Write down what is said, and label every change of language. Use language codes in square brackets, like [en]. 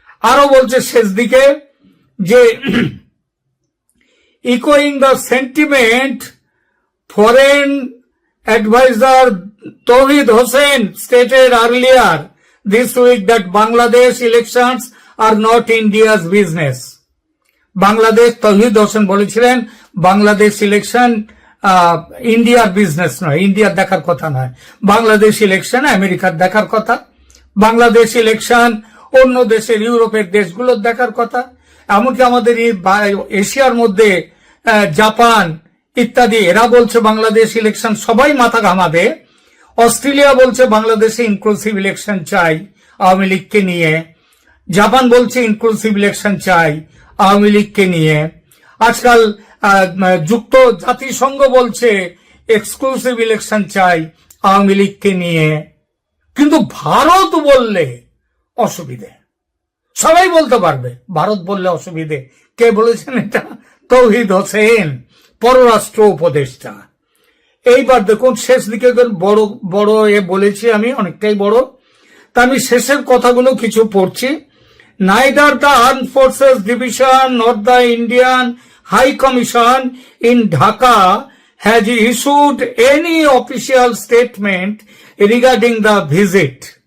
[bn] আরো বলছে শেষ দিকে যে [en] echoing the sentiment, foreign advisor Tawhid Hossain stated earlier this week that Bangladesh elections are not India's business. [bn] Bangladesh, তৌহিদ হোসেন বলেছিলেন বাংলাদেশ ইলেকশন ইন্ডিয়ার বিজনেস নয়, ইন্ডিয়ার দেখার কথা নয়। বাংলাদেশ ইলেকশন আমেরিকার দেখার কথা, বাংলাদেশ ইলেকশন অন্য দেশের ইউরোপের দেশগুলোর দেখার কথা, এমনকি আমাদের এশিয়ার মধ্যে জাপান ইত্যাদি, এরা বলছে বাংলাদেশ ইলেকশন, সবাই মাথা ঘামাবে। অস্ট্রেলিয়া বলছে বাংলাদেশে ইনক্লুসিভ ইলেকশন চাই আওয়ামী লীগকে নিয়ে, জাপান বলছে ইনক্লুসিভ ইলেকশন চাই আওয়ামী লীগকে নিয়ে, আজকাল যুক্ত জাতিসংঘ বলছে এক্সক্লুসিভ ইলেকশন চাই আওয়ামী লীগকে নিয়ে। কিন্তু ভারত বললে অসুবিধে, সবাই বলতে পারবে, ভারত বললে অসুবিধে। কে বলেছেন এটা? তৌহিদ হোসেন, পররাষ্ট্র উপদেষ্টা। এইবার দেখুন শেষ দিকে বড় বড় বলেছি আমি, অনেকটাই বড়, তা আমি শেষের কথাগুলো কিছু পড়ছি। [en] Neither the Armed Forces Division nor the Indian High Commission in Dhaka has issued any official statement regarding the visit.